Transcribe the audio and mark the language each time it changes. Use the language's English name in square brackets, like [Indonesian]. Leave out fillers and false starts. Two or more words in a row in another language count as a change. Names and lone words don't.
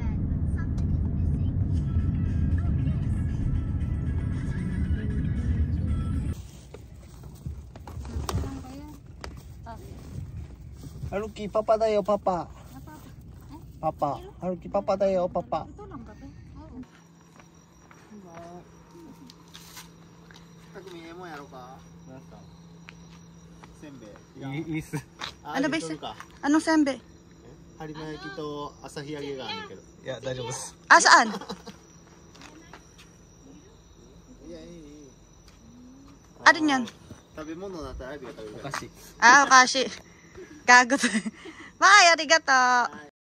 [Filipino] Haruki, papa tayo, papa. Papa. Haruki, papa tayo, papa. Ano ba yun? Anong sembe? [Japanese] 有馬焼きと朝日揚げがあるけど。いや、大丈夫です。 [Filipino] Ah, saan? [Japanese] いや、いい、いい。 [Filipino] Ano yan? [Japanese] 食べ物だったらアイビが食べる。お菓子。 [Filipino] Ah, okashi. Gago to. [English] Bye, [Japanese] arigato.